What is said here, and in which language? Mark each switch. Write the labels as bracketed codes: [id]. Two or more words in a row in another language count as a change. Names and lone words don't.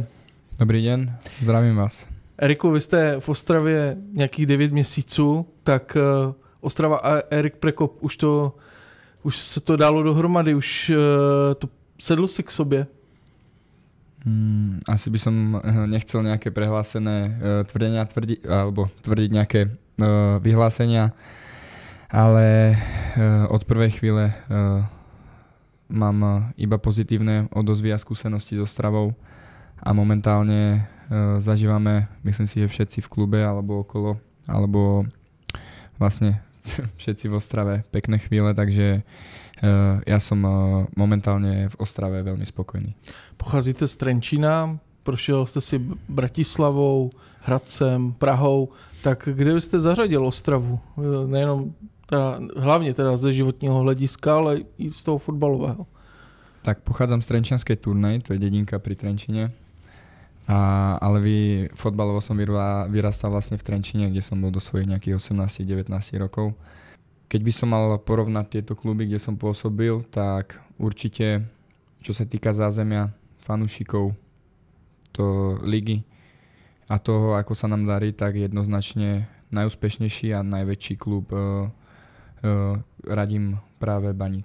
[cs] Dobrý den, zdravím vás. Eriku, vy jste v Ostravě nějakých 9 měsíců, tak Ostrava a Erik Prekop, už se to dalo dohromady, už to sedlo si k sobě? [sk] Asi by som nechcel nejaké prehlásené tvrdenia tvrdiť nejaké vyhlásenia, ale od prvej chvíle mám iba pozitívne odozvy a skúsenosti so Ostravou a momentálne zažívame, myslím si, že všetci v klube alebo okolo, alebo vlastne všetci v Ostrave pekné chvíle, takže ja som momentálne v Ostrave veľmi spokojný. [cs] Pocházíte z Trenčína, prošel jste si Bratislavou, Hradcem, Prahou, tak kde byste zařadil Ostravu? Nejenom hlavně teda ze životního hlediska, ale i z toho fotbalového. [sk] Tak pochádzam z Trenčianskej Turnej, to je dedinka pri Trenčine, ale fotbalovo som vyrastal vlastne v Trenčine, kde som bol do svojich nejakých 18-19 rokov. Keď by som mal porovnať tieto kluby, kde som pôsobil, tak určite, čo sa týka zázemia, fanúšikov, to ligy a toho, ako sa nám darí, tak jednoznačne najúspešnejší a najväčší klub radím práve Baník.